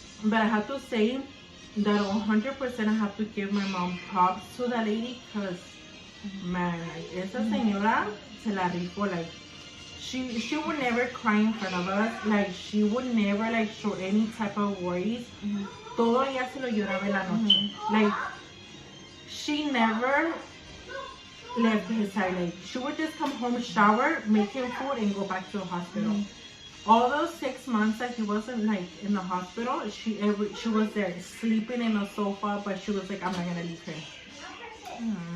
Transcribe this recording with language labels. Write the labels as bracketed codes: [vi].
[en] But I have to say that 100% I have to give my mom props to that lady because, man, like, [es] esa señora se la rifó. [en] Like, she would never cry in front of us. Like, she would never, like, show any type of worries. [es] Todo ella se lo lloraba en la noche. [en] Like, she never left his side. Like, she would just come home, shower, make him food, and go back to the hospital. All those 6 months that he wasn't like in the hospital, she was there sleeping in the sofa, but she was like, I'm not gonna leave him.